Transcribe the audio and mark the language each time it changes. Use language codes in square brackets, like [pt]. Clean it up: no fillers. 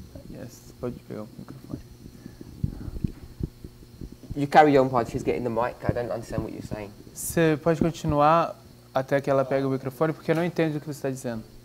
[pt] Yes, pode pegar o microfone. [en] You carry on while she's getting the mic. I don't understand what you're saying. [pt] Você pode continuar até que ela pegue o microfone, porque eu não entendo o que você está dizendo.